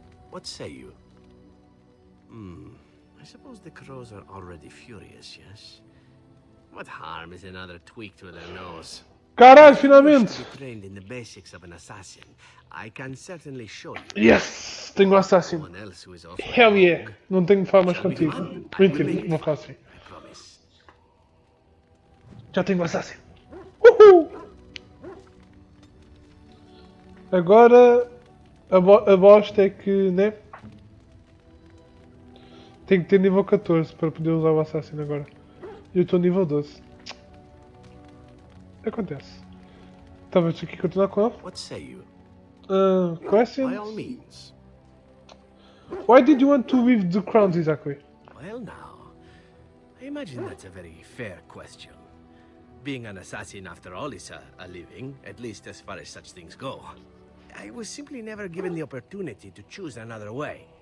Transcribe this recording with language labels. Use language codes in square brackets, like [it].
[en] What say you? I suppose the crows are already furious, yes? What harm is another tweak to their nose? [pt] Caralho, finalmente! [en] Trained in the basics of an assassin. I can certainly show you. Yes! [pt] Tenho um assassin. [en] Hell yeah! [pt] Não tenho de falar mais contigo. Mentira, não faço assim. Já tenho um assassin. Uhul! Agora a bosta é que, né? Tenho que ter nível 14 para poder usar o assassin agora. Eu estou nível 12. Acontece. Talvez aqui continuar com ele. [en] What say you? Questions? By all means. Why did you want to weave the crowns exactly? Well now, I imagine that's a very fair question. Being an assassin after all is a living, at least as far as such things go. I was simply never given the opportunity to choose another way.